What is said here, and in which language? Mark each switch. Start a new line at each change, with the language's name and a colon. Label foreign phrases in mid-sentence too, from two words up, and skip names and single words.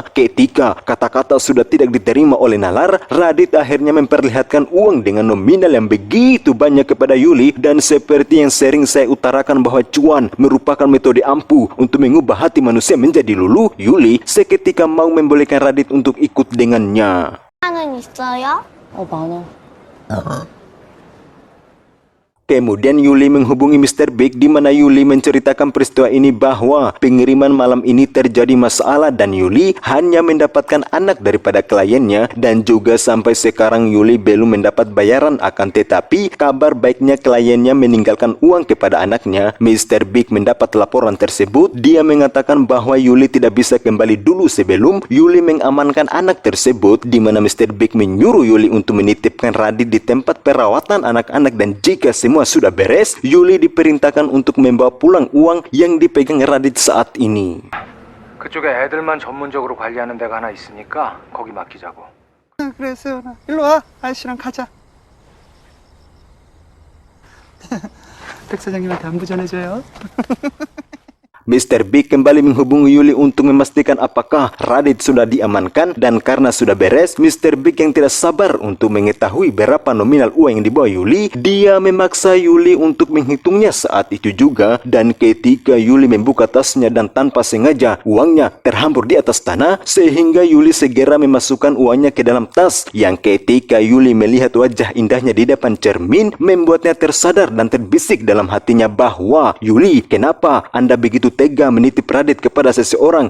Indonesian: Ketika kata-kata sudah tidak diterima oleh nalar, Radit akhirnya memperlihatkan uang dengan nominal yang begitu banyak kepada Yuli, dan seperti yang sering saya utarakan bahwa cuan merupakan metode ampuh untuk mengubah hati manusia menjadi luluh, Yuli seketika mau membolehkan Radit untuk ikut dengannya.
Korean: 하는 있어요? 많아.
Indonesian: Kemudian Yuli menghubungi Mr. Big di mana Yuli menceritakan peristiwa ini bahwa pengiriman malam ini terjadi masalah dan Yuli hanya mendapatkan anak daripada kliennya, dan juga sampai sekarang Yuli belum mendapat bayaran, akan tetapi kabar baiknya kliennya meninggalkan uang kepada anaknya. Mr. Big mendapat laporan tersebut. Dia mengatakan bahwa Yuli tidak bisa kembali dulu sebelum Yuli mengamankan anak tersebut, di mana Mr. Big menyuruh Yuli untuk menitipkan Radit di tempat perawatan anak-anak, dan jika semua sudah beres, Yuli diperintahkan untuk membawa pulang uang yang dipegang Radit saat ini.
Korean: 그쪽에 애들만 전문적으로 관리하는 데가 하나 있으니까 거기 맡기자고. 그래 세연아 일로 와 아저씨랑 가자. 백 사장님한테 안부 전해줘요.
Indonesian: Mr. Big kembali menghubungi Yuli untuk memastikan apakah Radit sudah diamankan, dan karena sudah beres, Mr. Big yang tidak sabar untuk mengetahui berapa nominal uang yang dibawa Yuli, dia memaksa Yuli untuk menghitungnya saat itu juga, dan ketika Yuli membuka tasnya dan tanpa sengaja uangnya terhampur di atas tanah, sehingga Yuli segera memasukkan uangnya ke dalam tas, yang ketika Yuli melihat wajah indahnya di depan cermin, membuatnya tersadar dan terbisik dalam hatinya bahwa, Yuli, kenapa Anda begitu tega menitip Radit kepada seseorang?